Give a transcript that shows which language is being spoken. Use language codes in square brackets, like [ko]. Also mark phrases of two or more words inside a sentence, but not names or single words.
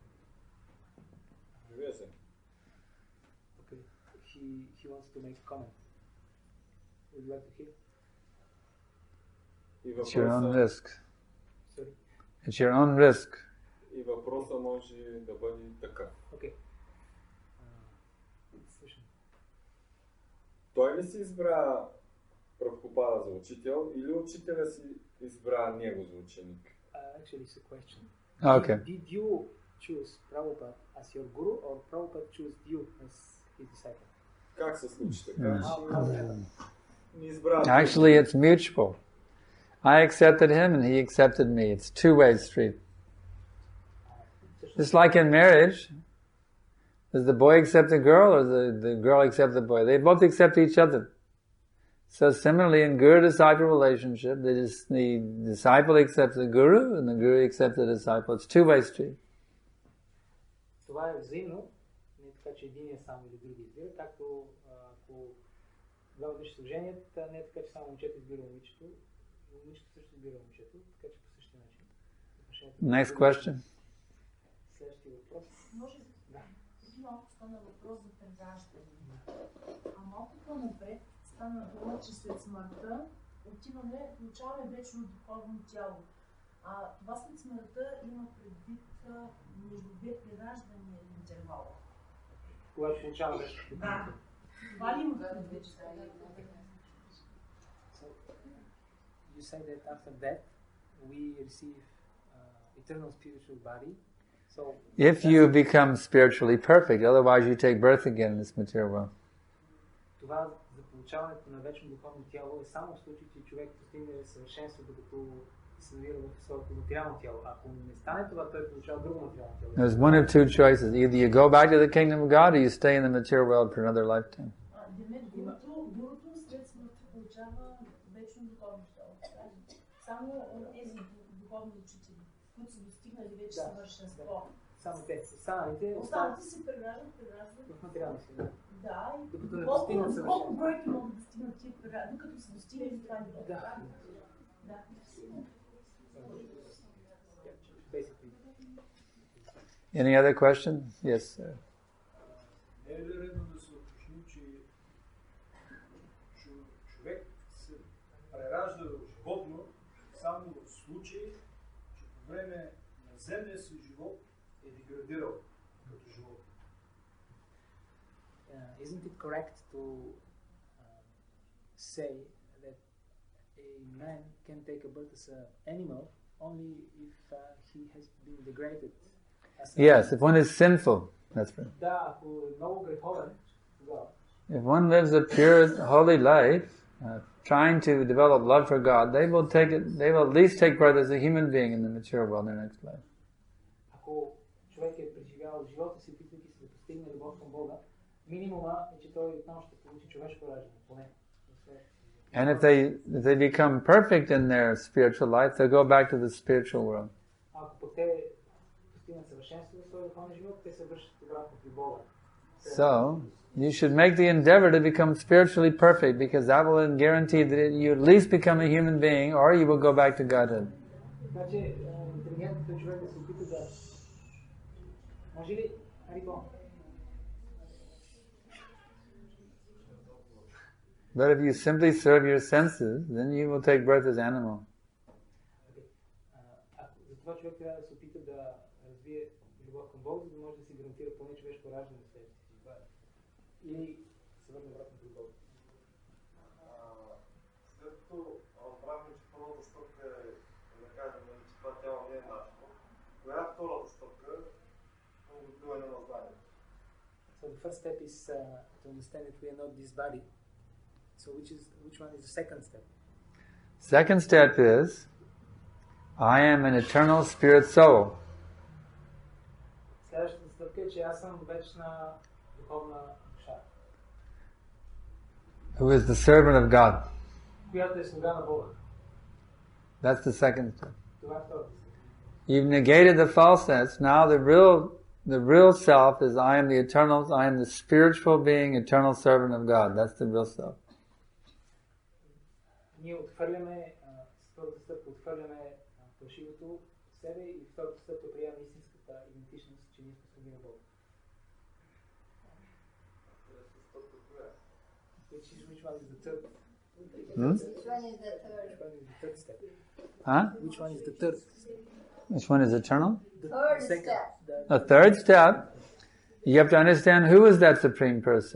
[bg] Вие се. [en] Okay. He wants to make a comment. Would you like to hear? It's your own risk. Sorry? It's your own risk. [bg] И въпросът може да бъде така. Okay. Слушам. Той ли си избра Прабхупада за учител или учителя си избра него за ученик? [en] Actually, it's a question. Okay. Did you choose Prabhupada as your guru or Prabhupada chose you as his disciple? [bg] Как се случи така? [en] Actually, it's mutual. I accepted him and he accepted me. It's a two-way street. Just like in marriage, does the boy accept the girl or the girl accept the boy? They both accept each other. So similarly in guru-disciple relationship, the disciple accepts the guru and the guru accepts the disciple. It's a two-way street. [bg] Това е взаимно, не е така, че един е сам или други избира, както ако два души се женят, не е така, че само момчето избира момичето, момичето също избира момчето, така че по същия начин. [en] Next question. [bg] Следващия въпрос. Може малко стана въпрос за прераждане. А малко по-напред стана дума, че след смъртта получаваме вечно духовно тяло. Това след смъртта има предвид между 2 прераждания интервала. Когато получаваме вечно. Да. Това ли има предвид? [en] You say that after death we receive eternal spiritual body. So if you become spiritually perfect, otherwise you take birth again in this material world. [bg] Това за получаването на вечно духовно тяло е само в случай, че човек постигне съвършенство, докато се намира в своето материално тяло. Ако не стане това, той получава друго материално тяло. [en] There's one of two choices. Either you go back to the kingdom of God or you stay in the material world for another lifetime. [bg] Гурото след смъртта получава вечно духовно тяло. Само тези духовни учители, които са достигнали вече съвършенство. Само те. Останалите се прераждат в материална среда. Да, докато не достигнат съвършенство. Колко бройки могат да достигнат тия прераждат, докато се достигнали това ниво? Да. [en] Any other question? Yes, sir. [bg] Не е ли редно да се уточни, че човек се преражда в животно само в случай, че по време на земния си живот е деградирал като живот? [en] Isn't it correct to say that a man can take a birth as an animal only if he has been degraded? Yes, if one is sinful, that's right. [bg] Да, ако е много греховен, тогава. [en] If one lives a pure, holy life, trying to develop love for God, they will at least take birth as a human being in the material world in their next life. [bg] Ако човек е преживял живота си, опитвайки се да постигне любов към Бога, минимума е, че той отново ще получи човешко раждане, поне. [en] And if they become perfect in their spiritual life, they'll go back to the spiritual world. [bg] Ако пък те постигнат съвършенство в своя духовен живот, те се връщат обратно при Бога. [en] So, you should make the endeavor to become spiritually perfect, because that will guarantee that you at least become a human being, or you will go back to Godhead. [bg] Значи, интелигентният човек да се опита да... Може ли? Харико? [en] But if you simply serve your senses, then you will take birth as animal. [bg] Затова човек трябва да се опита да развие любов към Бога, за да може да си гарантира поне човешко раждане в себе си. Или се върне обратно при Бога. След като разбрахме, че първата стъпка е да кажем, че това тяло не е нашето, коя е втората стъпка към добиване на знанието? [en] So the first step is to understand that we are not this body. So which one is the second step? Second step is, I am an eternal spirit soul. [bg] Следващата стъпка е, че аз съм вечна духовна душа. [en] Who is the servant of God. [bg] Която е слуга на Бога. [en] That's the second step. [bg] Това е втората стъпка. [en] You've negated the falseness. Now the real self is I am the eternal, I am the spiritual being, eternal servant of God. That's the real self. [bg] Ние отхвърляме, с първата стъпка отхвърляме фалшивото в себе и втората стъпка приема истинската идентичност, че ние сме слуги на Бога. [en] Which one is the third? Which one is the third? Which one is the third step? Huh? Which one is the third? Which one is eternal? Third Second. step. The third step, you have to understand who is that Supreme Person.